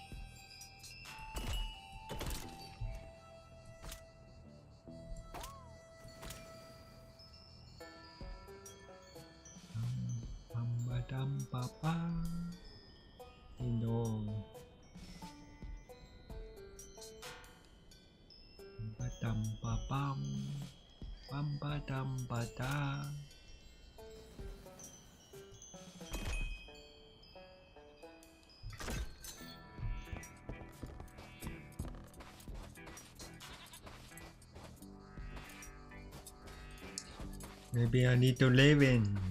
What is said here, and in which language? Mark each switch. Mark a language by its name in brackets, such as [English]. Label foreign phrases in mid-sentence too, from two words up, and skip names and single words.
[English] Dum papa. No. Dum papam. Pam dum pada. Maybe I need to live in.